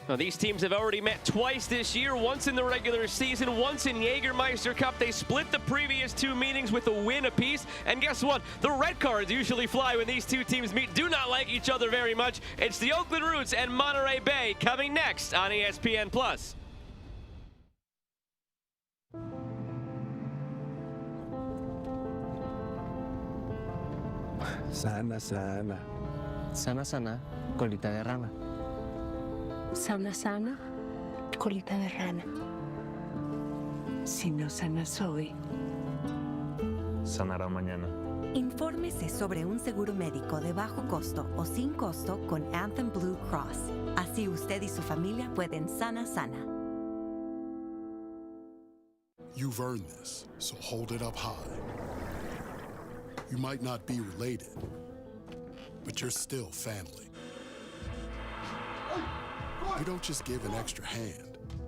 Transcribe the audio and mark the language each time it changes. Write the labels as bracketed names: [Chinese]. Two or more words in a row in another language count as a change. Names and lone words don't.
[English] Now, these teams have already met twice this year, once in the regular season, once in Jägermeister Cup. They split the previous 2 meetings with a win apiece, and guess what? The red cards usually fly when these 2 teams meet. Do not like each other very much. It's the Oakland Roots and Monterey Bay coming next on ESPN Plus. [Spanish] Sana, sana. Sana, sana, colita de rana. Sana, sana, colita de rana. Si no sanas hoy, Sanará mañana. Infórmese sobre un seguro médico de bajo costo o sin costo con Anthem Blue Cross. Así usted y su familia pueden sana. [English] You've earned this, so hold it up high. You might not be related, but you're still family. You don't just give an extra hand.